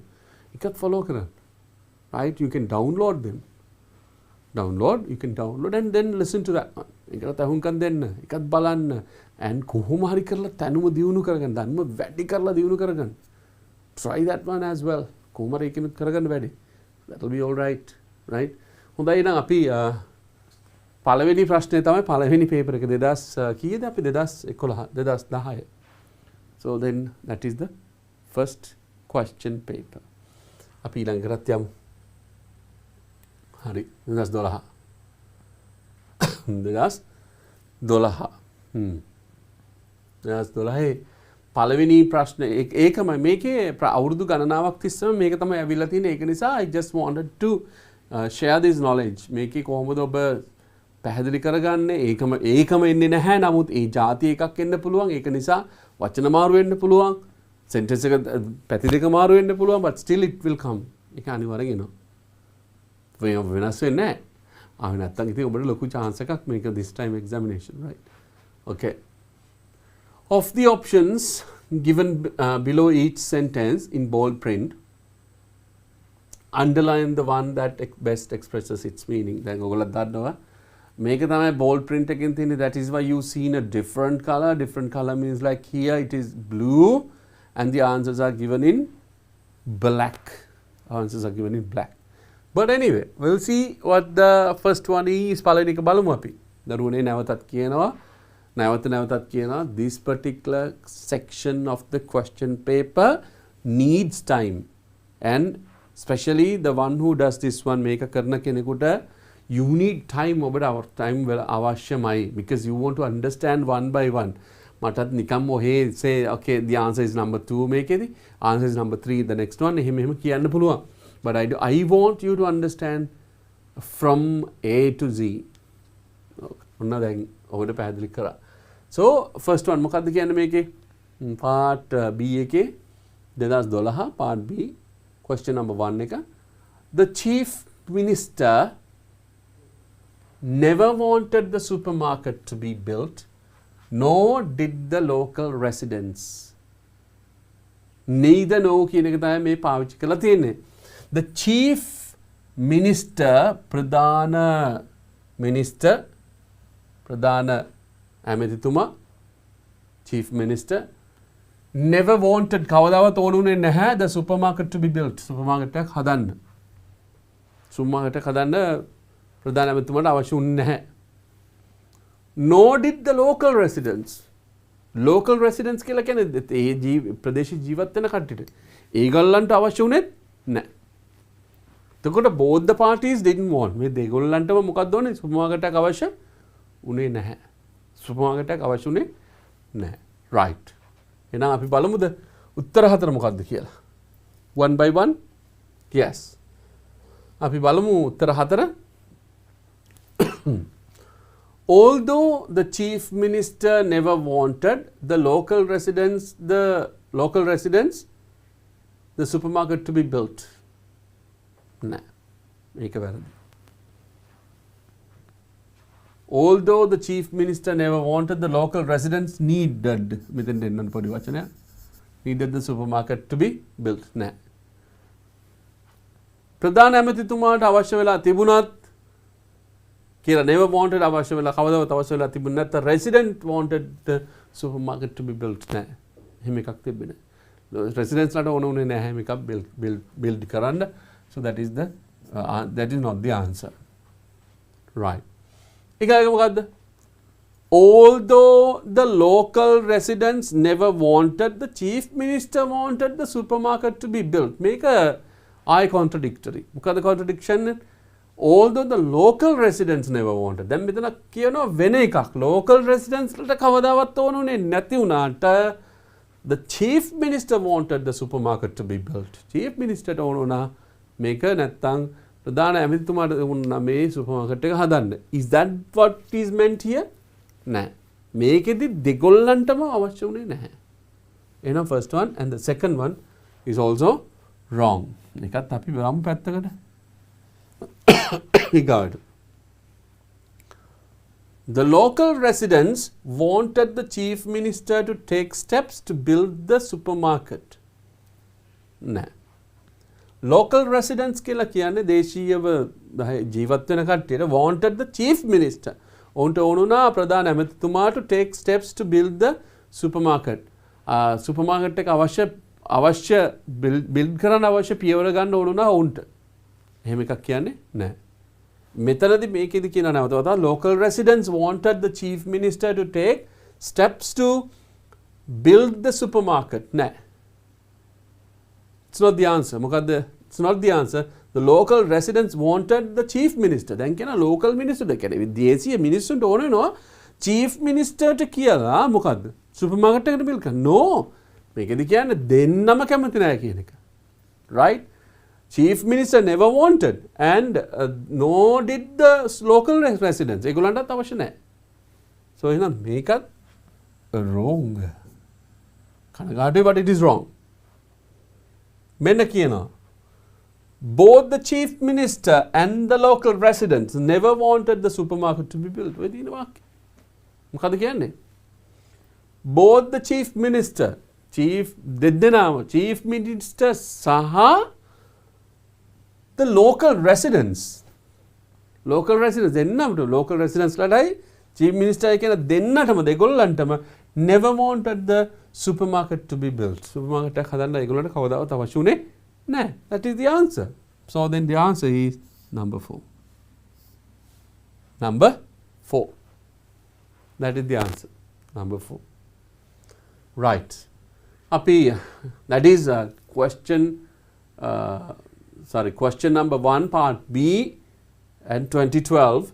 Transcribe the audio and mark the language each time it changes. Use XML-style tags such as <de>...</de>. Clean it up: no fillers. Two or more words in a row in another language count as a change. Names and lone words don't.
<si>එකත් ෆලෝ කරන්න.</si> <en>Right? You can download them. You can download and then listen to that one.</en> <si>ඒකට අහුම්කම් දෙන්න. එකත් බලන්න. and කොහොම හරි කරලා තනුම දියුණු කරගන්න. ධර්ම වැඩි කරලා දියුණු කරගන්න.</si> <en>Try that one as well.</en> <si>කොහොම හරි ඒකෙනුත් කරගන්න වැඩි.</si> <en>That will be all right. Right?</en> <si>හොඳයි නම් අපි පළවෙනි ප්‍රශ්නේ තමයි පළවෙනි පේපර් එක 2000 කීයද අපි 2010.</si> <en>So then that is the first question paper.</en> <si>අපි ඊළඟ කරත් යමු. හරි 2012. 2012 පළවෙනි ප්‍රශ්න ඒකම මේකේ අවුරුදු ගණනාවක් තිස්සම මේක තමයි ඇවිල්ලා තියෙන්නේ. ඒක නිසා</si> <en>I just wanted to share this knowledge.</en> <si>මේකේ කොහොමද ඔබ පැහැදිලි කරගන්නේ? ඒකම එන්නේ නැහැ. නමුත් ඒ જાති එකක් එන්න පුළුවන්. ඒක නිසා වචන මාරු වෙන්න පුළුවන්. sentence එක පැති දෙක මාරු වෙන්න පුළුවන්.</si> <en>but still it will come.</en> <si>ඒක අනිවාර්යෙන් එනවා. වෙනස් වෙන්නේ නැහැ. නැත්තම් ඉතින් ඔබට ලොකු chance එකක් මේක</si> <en>this time examination, right? Okay. Of the options given below each sentence in bold print, underline the one that best expresses its meaning.</en> <si>දැන් ඔයගොල්ලෝ දන්නවා මේක තමයි</si> <en>bold print</en> <si>එකෙන් තියෙන්නේ.</si> <en>That is why you seen a different color. Different color means like here it is blue and the answers are given in black. Answers are given in black. But anyway, we'll see what the first one is.</en> <si>පළවෙනි එක බලමු අපි. දරුවනේ නැවතත් කියනවා. නැවතත් කියනවා.</si> <en>This particular section of the question paper needs time. And especially the one who does this one</en> <si>මේක කරන කෙනෙකුට</si> <en>you need time</en> <si>ඔබට time අවශ්‍යමයි</si> <en>because you want to understand one by one.</en> <si>මටත් නිකම් ඔහේ</si> <en>say okay the answer is number 2 මේකේදී answer is number 3 the next one</en> <si>එහෙම කියන්න පුළුවන්.</si> <en>But I want you to understand from A to Z.</en> <si>ඔන්න දැන් ඔබට පැහැදිලි කරා.</si> <en>So first one</en> <si>මොකක්ද කියන්නේ මේකේ?</si> <en>part B එකේ 2012 part B question number 1 එක. The chief minister never wanted the supermarket to be built, nor did the local residents.</en> <si>Neither no කියන එක තමයි මේ පාවිච්චි කරලා තියෙන්නේ.</si> <en>The chief minister</en> <si>ප්‍රධාන ඇමතිතුමා</si> <en>chief minister never wanted</en> <si>කවදාවත් ඕනුනේ නැහැ</si> <en>the supermarket to be built.</en> <si>supermarket එකක් හදන්න. supermarket එකක් හදන්න ප්‍රධාන ඇමතිතුමාට අවශ්‍ය වුණේ නැහැ.</si> <en>Nor did the local residents. Local residents</en> <si>කියලා කියන්නේ ඒ ප්‍රදේශයේ ජීවත් වෙන කට්ටියට. ඒගොල්ලන්ට අවශ්‍ය වුණේ නැහැ. එතකොට</si> <en>both the parties didn't want.</en> <si>මේ දෙගොල්ලන්ටම මොකක්ද ඕනේ? supermarket එකක් අවශ්‍ය වුණේ නැහැ. supermarket එකක් අවශ්‍ය වුණේ නැහැ. right. එහෙනම් අපි බලමුද උත්තර හතර මොකක්ද කියලා.</si> <en>one by one? yes.</en> <si>අපි බලමු උත්තර හතර.</si> <en>Although the chief minister never wanted the local residents the supermarket to be built. Nah,</en> <si>මේක වැරදි.</si> <en>Although the chief minister never wanted the local residents needed</en> <si>මෙතෙන් දෙන්න පොඩි වචනයක්</si> <en>needed the supermarket to be built. Nah.</en> <si>ප්‍රධාන ඇමතිතුමාට අවශ්‍ය වෙලා තිබුණත් කියලා</si> <en>never wanted</en> <si>අවශ්‍ය වෙලා කවදාවත් අවශ්‍ය වෙලා තිබුණ නැත්නම්</si> <en>resident wanted the supermarket to be built</en> <si>නෑ. එහෙම එකක් තිබෙන්නේ නෑ. residents ලට ඕන උනේ නැහැ මේක build කරන්න.</si> <en>So that is not the answer. Right.</en> <si>ඊගාක මොකද්ද?</si> <en>Although the local residents never wanted, the chief minister wanted the supermarket to be built.</en> <si>මේක contradictory. මොකද contradiction?</si> <en>Although the local residents never wanted.</en> <si>දැන් මෙතන කියනවා වෙන එකක්.</si> <en>Local residents</en> <si>වලට කවදාවත් ඕනුනේ නැති වුණාට</si> <en>the chief minister wanted the supermarket to be built. chief minister</en> <si>ට ඕන වුණා මේක නැත්තම් ප්‍රධාන ඇමතිතුමාට වුණා මේ supermarket එක හදන්න.</si> <en>Is that what is meant here?</en> <si>නෑ. මේකෙදි දෙගොල්ලන්ටම අවශ්‍ය වුණේ නැහැ.</si> <en>එහෙනම් first one and the second one is also wrong.</en> <si>එකත් අපි බලමු පැත්තකට.</si> <en>The local residents wanted the chief minister to take steps to build the supermarket. Nah. Local residents</en> <si>කියලා කියන්නේ දේශීයව ජීවත් වෙන කට්ටියට</si> <en>wanted the chief minister.</en> <si>ඔවුන්ට ඕනුණා ප්‍රධාන ඇමතිතුමා</si> <en>to take steps to build the supermarket.</en> <si>supermarket එක අවශ්‍ය build කරන්න අවශ්‍ය පියවර ගන්න ඕනුණා ඔවුන්ට. එහෙම එකක් කියන්නේ නැහැ. මෙතනදී මේකෙදි කියන නැවත</si> <en>local residents wanted the chief minister to take steps to build the supermarket. නැහැ. It's not the answer. මොකද්ද? It's not the answer. The local residents wanted the chief minister.</en> <si>දැන් කියන</si> <en>local minister</en> <si>කියන්නේ දේශීය මිනිස්සුන්ට ඕන වෙනවා</si> <en>chief minister</en> <si>ට කියලා මොකද්ද? supermarket එකකට build කරන්න. No. මේකෙදි කියන්නේ දෙන්නම කැමති නැහැ කියන එක.</si> <en>Right? Chief minister never wanted and nor did the local residents.</en> <si>ඒගොල්ලන්ටත් අවශ්‍ය නැහැ. So එහෙනම් මේකත් wrong.</si> <en>කනගාටුයි but it is wrong.</en> <si>මෙන්න කියනවා</si> <en>both the chief minister and the local residents never wanted the supermarket to be built.</en> <si>ඔය දින වාක්‍ය. මොකද කියන්නේ?</si> <en>Both the chief minister, chief minister සහ the local residents</en> <si>දෙන්නමට local residents ලටයි chief minister කියන දෙන්නටම දෙගොල්ලන්ටම</si> <en>never wanted the supermarket to be built.</en> <si>Supermarket එකක් හදන්න ඒගොල්ලන්ට කවදාවත් අවශ්‍ය උනේ නැහැ.</si> <en>That is the answer. So then the answer is number 4. Number 4. That is the answer. Number 4. Right. Api, that is question number 1 part B and 2012.</en>